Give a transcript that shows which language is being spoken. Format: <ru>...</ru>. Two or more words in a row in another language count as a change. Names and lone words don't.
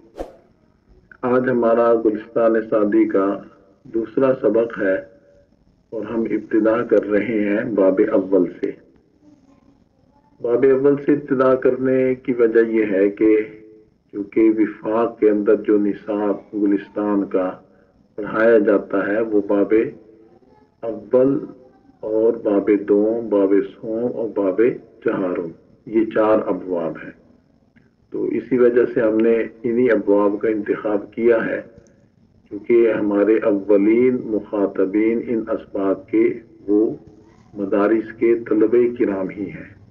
<ur>آج ہمارا گلستان سعدی کا دوسرا سبق ہے اور ہم ابتدا کر رہے ہیں باب اول سے۔ باب اول سے ابتدا کرنے کی وجہ یہ ہے کہ چونکہ وفاق کے اندر جو نصاب گلستان کا پڑھایا جاتا ہے وہ باب اول اور باب دوم، باب سوم اور باب چہارم، یہ 4 ابواب ہیں۔ تو اسی وجہ سے ہم نے انہی ابواب کا انتخاب کیا ہے، کیونکہ ہمارے اولین مخاطبین ان اسباق کے وہ مدارس کے طلبہ کرام ہی ہیں۔</ur>